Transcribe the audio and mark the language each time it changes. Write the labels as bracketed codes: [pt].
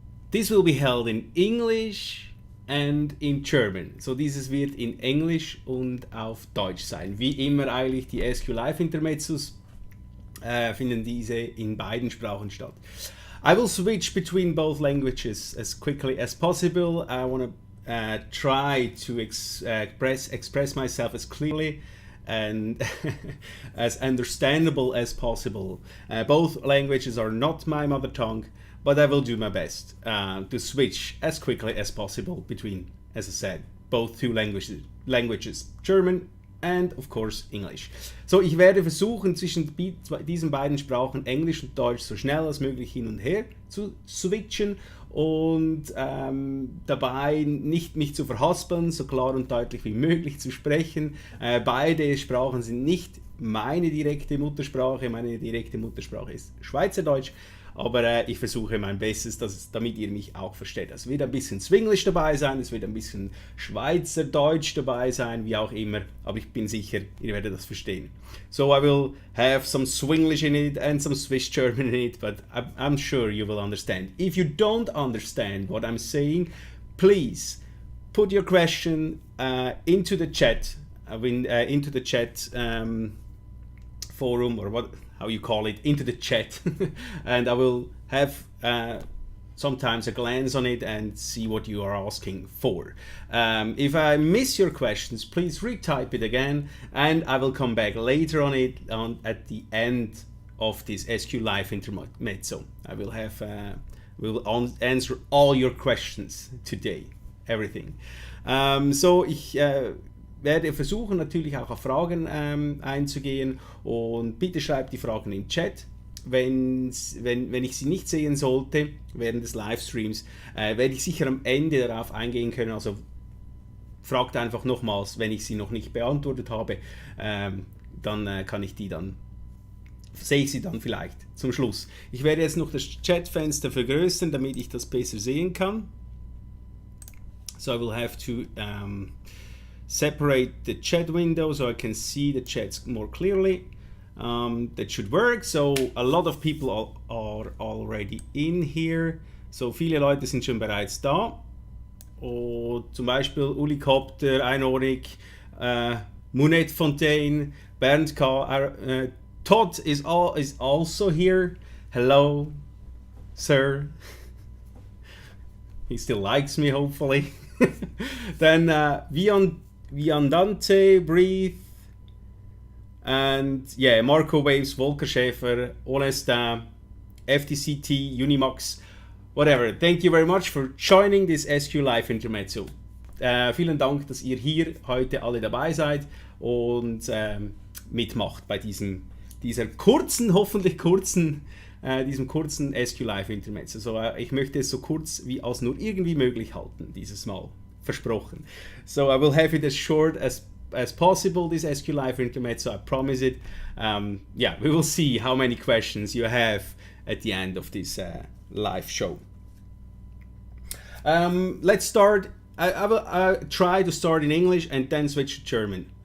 [en] This will be held in English and in German. [de] So dieses wird in Englisch und auf Deutsch sein. Wie immer eigentlich die SQ Live Intermezzos finden diese in beiden Sprachen statt. [en] I will switch between both languages as quickly as possible. I want to try to express myself as clearly and as understandable as possible. Both languages are not my mother tongue, but I will do my best to switch as quickly as possible between, as I said, both two languages, German and of course English. [de] So, ich werde versuchen, zwischen diesen beiden Sprachen, Englisch und Deutsch, so schnell als möglich hin und her zu switchen und dabei nicht mich zu verhaspeln, so klar und deutlich wie möglich zu sprechen. Beide Sprachen sind nicht meine direkte Muttersprache. Meine direkte Muttersprache ist Schweizerdeutsch. Aber ich versuche mein Bestes, damit ihr mich auch versteht. Es wird ein bisschen Swinglish dabei sein, es wird ein bisschen Schweizerdeutsch dabei sein, wie auch immer. Aber ich bin sicher, ihr werdet das verstehen. [en] So I will have some Swinglish in it and some Swiss German in it, but I'm sure you will understand. If you don't understand what I'm saying, please put your question into the chat, into the chat forum, or how you call it, into the chat, and I will have sometimes a glance on it and see what you are asking for. If I miss your questions, please retype it again, and I will come back later on it at the end of this SQ Live Intermezzo. I will have answer all your questions today, everything. [de] So ich werde versuchen natürlich auch auf Fragen einzugehen, und bitte schreibt die Fragen im Chat. Wenn ich sie nicht sehen sollte während des Livestreams, werde ich sicher am Ende darauf eingehen können. Also fragt einfach nochmals, wenn ich sie noch nicht beantwortet habe, dann sehe ich sie dann vielleicht zum Schluss. Ich werde jetzt noch das Chatfenster vergrößern, damit ich das besser sehen kann. [en] So I will have to separate the chat window so I can see the chats more clearly. That should work. So a lot of people are already in here. [de] So viele Leute sind schon bereits da. Und zum Beispiel Uli Kopter, Einorik, Munette Fontaine, Bernd K. [en] Todd is also here. Hello, sir. He still likes me, hopefully. Then Viandante, Breathe, and yeah, Marco Waves, Volker Schäfer, Onestin, FTCT, Unimax, whatever. Thank you very much for joining this SQ Live Intermezzo. [de] Vielen Dank, dass ihr hier heute alle dabei seid und mitmacht bei diesem kurzen SQ Live Intermezzo. So, ich möchte es so kurz wie als nur irgendwie möglich halten, dieses Mal. Versprochen. [en] So I will have it as short as possible, this SQ Live Intermezzo, I promise it. Yeah, we will see how many questions you have at the end of this live show. Let's start. I will try to start in English and then switch to German.